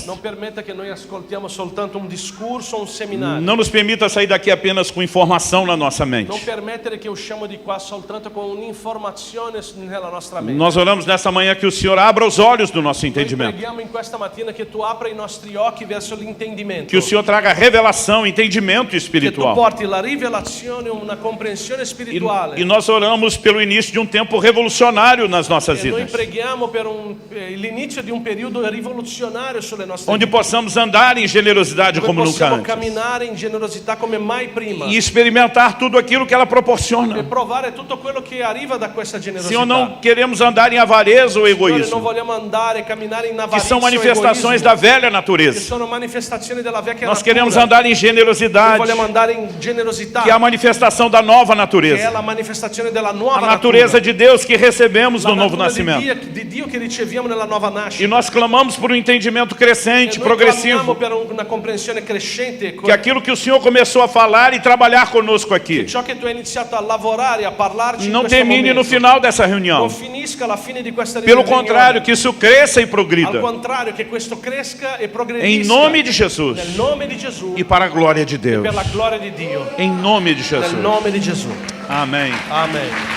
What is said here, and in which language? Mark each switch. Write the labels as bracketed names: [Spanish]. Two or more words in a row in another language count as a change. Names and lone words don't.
[Italian] Non permetta che noi ascoltiamo soltanto un discorso o un seminario. [Portuguese] Não nos permita sair daqui apenas com informação na nossa mente. [Italian] Non permettere che usciamo di qua soltanto con un'informazione nella nostra mente. [Portuguese] Nós oramos nessa manhã que o Senhor abra os olhos do nosso [Italian] Noi [Portuguese] entendimento. [Italian] preghiamo in questa mattina che tu apra i nostri occhi verso l'intendimento. [Portuguese] Que o Senhor traga revelação, entendimento [Italian] Che tu [Portuguese] espiritual. [Italian] porti la rivelazione, una comprensione spirituale. [Portuguese] E nós oramos pelo início de um tempo revolucionário nas nossas [Italian] E noi [Portuguese] vidas. [Italian] preghiamo per l'inizio di un periodo rivoluzionario sulle nostre [Portuguese] Onde [Italian] vite. [Portuguese] possamos andar em generosidade [Italian] Dove [Portuguese] como nunca [Italian] possiamo [Portuguese] antes. [Italian] camminare in generosità come mai prima. [Portuguese] E experimentar tudo aquilo que ela [Italian] E [Portuguese] proporciona. [Italian] provare tutto quello che arriva da questa generosità. [Portuguese] Senhor, não queremos andar em avareza ou [Italian] Signore, non [Portuguese] egoísmo, [Italian] vogliamo andare e camminare in [Portuguese] que [Italian] avarizia [Portuguese] são [Italian] o [Portuguese] manifestações [Italian] egoismo, [Portuguese] da velha [Italian] che [Portuguese] natureza. [Italian] sono manifestazioni della vecchia [Portuguese] Nós [Italian] natura. [Portuguese] queremos andar em [Italian] Noi [Portuguese] generosidade, [Italian] vogliamo andare in generosità, [Portuguese] que é a manifestação da nova [Italian] che è [Portuguese] natureza. [Italian] la manifestazione della [Portuguese] A [Italian] nuova [Portuguese] natureza [Italian] natura. [Portuguese] de Deus que recebemos [Italian] La [Portuguese] no novo [Italian] natura [Portuguese] nascimento. [Italian] di Dio che riceviamo nella nuova nascita. [Portuguese] E nós clamamos por um entendimento crescente, [Italian] E noi clamiamo [Portuguese] progressivo, [Italian] per una comprensione crescente, [Portuguese] que aquilo que o Senhor começou a falar e trabalhar conosco aqui [Italian] ciò che tu hai iniziato a lavorare, a parlarci in [Portuguese] não [Italian] questo [Portuguese] termine no [Italian] momento, [Portuguese] final dessa reunião. [Italian] non finisca alla fine di questa [Portuguese] Pelo [Italian] riunione. [Portuguese] contrário, que isso cresça e [Italian] Al [Portuguese] progrida. [Italian] contrario, che questo cresca e [Portuguese] Em [Italian] progredisca [Portuguese] nome de Jesus [Italian] nel nome di Gesù [Portuguese] e para a glória de Deus. [Italian] per la gloria di Dio. [Portuguese] Em nome de [Italian] Nel [Portuguese] Jesus. [Italian] nome di Gesù. [Portuguese] Amém. [Italian] Amen.